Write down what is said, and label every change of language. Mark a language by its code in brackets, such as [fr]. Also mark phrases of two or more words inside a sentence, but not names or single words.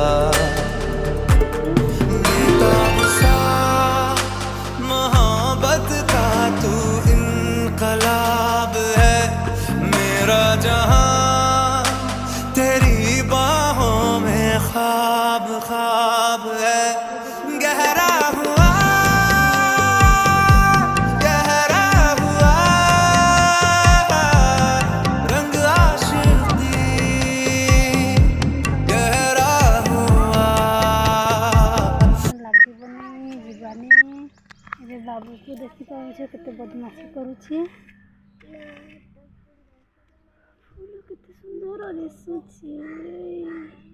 [hi] बेताब सा मोहब्बत का तू इनकलाब है, मेरा जहां तेरी बाहों में ख्वाब ख्वाब है। गहरा हुआ गहरा हुआ रंग आशिकी, गहरा हुआ। [or] ଲାଗିବନି ଯିବାନି। ଏବେ ବାବୁକୁ ଦେଖିପାରୁଛ କେତେ ବଦମାସି କରୁଛି। ଫୁଲ କେତେ ସୁନ୍ଦର ଦିଶୁଛି।